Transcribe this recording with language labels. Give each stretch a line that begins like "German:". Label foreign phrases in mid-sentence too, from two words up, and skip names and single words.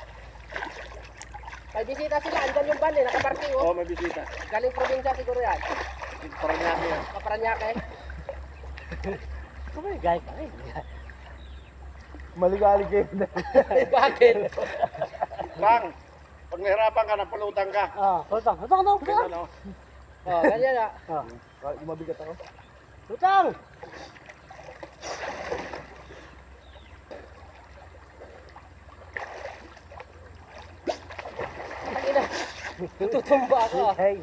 Filipino: May bisita sila, andyan yung van eh, nakaparking Oo, oh. may bisita. Galing probinsya siguro yan. Parang namin yan. Kaparanyake. Kumay, guys, ay. Maligalig kayo na. Bakit? Bang, pag nahirapan ka, napulutan ka. Ah, hutang, hutang, hutang, hutang. Ganyan, no? Oh, ganyan na. Ah, mabigat ako. Hutang! Tangina. Tutumba ako ah.